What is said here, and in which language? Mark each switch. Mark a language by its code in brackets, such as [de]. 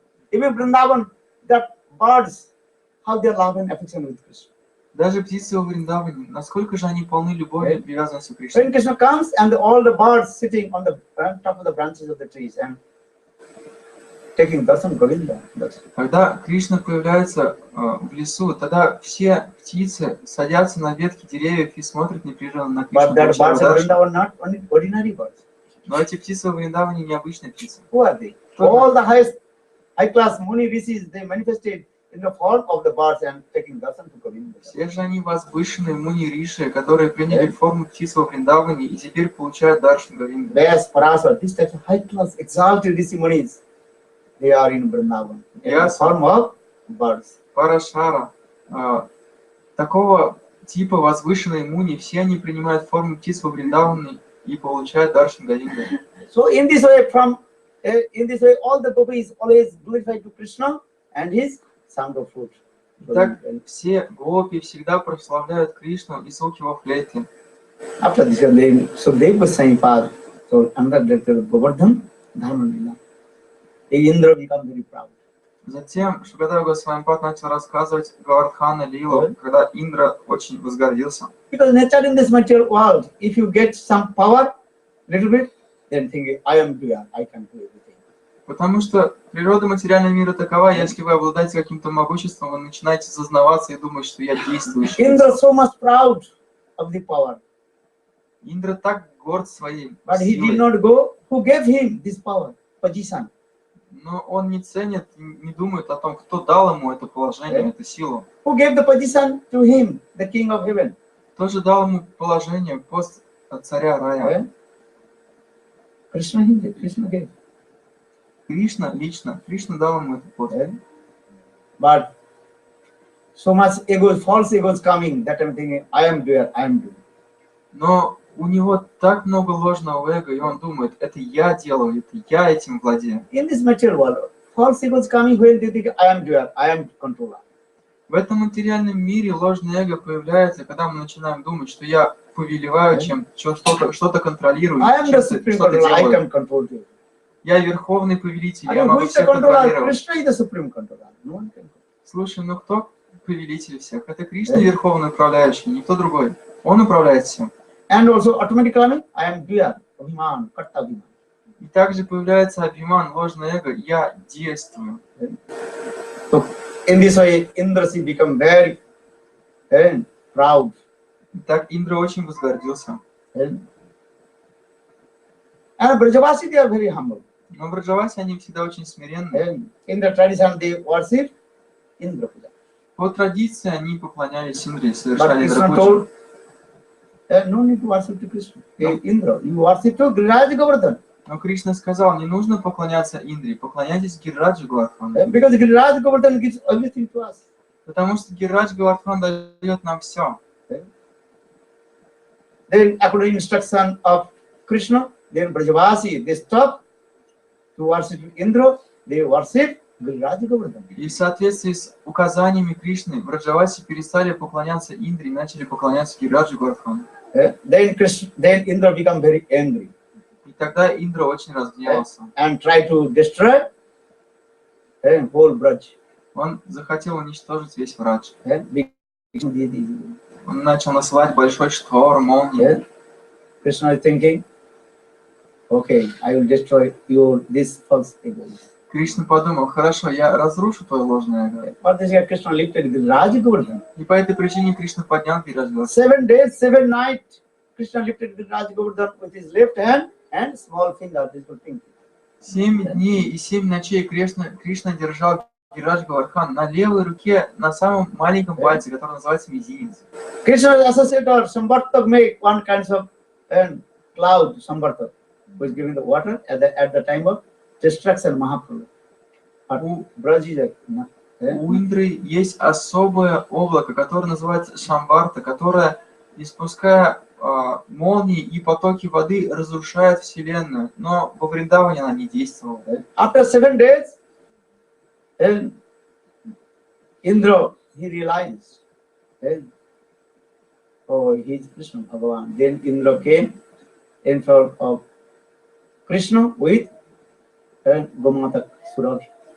[en] Even Vrindavan, that birds, how they love and affection with Krishna. [ru] Даже птицы во Вриндаване, насколько же они полны любовью и привязанностью к Кришне. [en] When Krishna comes and all the birds sitting on the top of the branches of the trees and taking darshan Govinda. [ru] Когда Кришна появляется в лесу, тогда все птицы садятся на ветки деревьев и смотрят непрерывно на Кришну. [en] But that birds of Vrindavan not only ordinary birds. [ru] Но эти птицы во Вриндаване необычные птицы. [en] Who are they? All the high class Muni rishis, they manifested in the form of the birds and taking darshan to Govinda. [ru] Все же они возвышенные Муни Риши, которые приняли форму птиц во Вриндаване и теперь получают даршан Говинду. [en] Вес, Парасвар, this type of high class exalted rishi munis, they are in Vrindavan. In the form of birds. [ru] Парашара, такого типа возвышенные Муни, все они принимают форму птиц во Вриндаване и получают даршан Говинду. [en] So in this way, all the gopis always glorify to Krishna and his sangha fruit. [ru] Так все гопи всегда прославляют Кришну и звук его флейты. [en] After this, Sukadeva Goswami Pad, so under the Govardhan Dharma Lila, Indra become very proud. [ru] Затем Шукадева Госвами Пад начал рассказывать Гавардхана Лилу, когда Индра очень возгордился. [en] Because nature in this material world, if you get some power, little bit, then think, I am here, I can do everything. [ru] Потому что природа материального мира такова, если вы обладаете каким-то могуществом, вы начинаете зазнаваться и думать, что я действующий. [en] Indra so much proud of the power. [ru] Индра так горд своей [en] But he did not go. Who gave him this power, position? [ru] Но он не ценит, не думает о том, кто дал ему это положение, эту силу. [en] Who gave the position to him, the king of heaven? [ru] Кто же дал ему положение, пост царя рая? [en] Krishna gave. [ru] Кришна лично, Кришна дал ему этот пост. [en] But so much ego, false ego is coming that I'm thinking, I am there, I am doing. [ru] Но у него так много ложного эго, и он думает, это я делаю, это я этим владею. [en] In this material world, false ego is coming when they think, I am there, I am controller. [ru] В этом материальном мире ложное эго появляется, когда мы начинаем думать, что я повелеваю, что-то контролирую, [en] I am the [ru] что-то [en] supreme controller, I [ru] делаю. [en] can control you. [ru] Я верховный повелитель, [en] I [ru] я [en] mean, who [ru] могу [en] is the [ru] всех [en] controller? контролировать. Krishna is the supreme controller. No one can control. [ru] Слушай, ну кто повелитель всех? Это Кришна верховный управляющий, никто другой. Он управляет всем. [en] And also automatically, I am there, Abhiman, Karta Abhiman. [ru] И также появляется абхиман, ложное эго, я действую. [en] So in this way, Indrasi become very proud. [ru] И так Индра очень возгордился. [en] And Brajavasi, they are very humble. [ru] Но в Браджавасе они всегда очень смиренны. [en] And in the tradition, they worship Indra Puja. [ru] По традиции они поклонялись Индре, [en] But [ru] совершали [en] Krishna [ru] Индра-пуджу. [en] told, no need to worship to Krishna. Indra, you worship to Giriraj Govardhan. [ru] Но Кришна сказал, не нужно поклоняться Индре, поклоняйтесь Гирираджу Говардхану. [en] Because Giriraj Govardhan gives everything to us. [ru] Потому что Гирираджа Говардхан дает нам все. [en] Then, according to instruction of Krishna, then Brajavasi, they stop to worship Indra, they worship Giriraj Govardhan. [ru] И в соответствии с указаниями Кришны, Браджаваси перестали поклоняться Индре и начали поклоняться Гирираджу Говардхану. [en] Then Indra become very angry [ru] И тогда Индра очень разгневался. [en] and try to destroy whole Braj. [ru] Он захотел уничтожить весь Врадж. [en] Big- [ru] Он начал насылать большой шторм, молнии. [en] Krishna is thinking, okay, I will destroy this false ego. [ru] Кришна подумал, хорошо, я разрушу твое ложное эго. [en] For this, Krishna lifted Giriraj Govardhan. [ru] И по этой причине Кришна поднял Гирираджа Говардхана. [en] 7 days, 7 nights, Krishna lifted Giriraj Govardhan with his left hand and small finger, this whole thing. [ru] 7 дней и 7 ночей Кришна держал Гирираджа Говардхана на левой руке, на самом маленьком пальце, который называется мизинец. [en] Krishna associated Samvartak make one kind of cloud, Samvartak, who is giving the water at the time of destruction, Mahaprabhu. But Braj is [ru] У Индры есть особое облако, которое называется Шамварта, которое, испуская молнии и потоки воды, разрушает Вселенную. Но во Вриндаване она не действовала. [en] After 7 days, Indra, he realized, oh, he is Krishna Bhagavan. Then Indra came in front of Krishna with Gomatak Surabhi.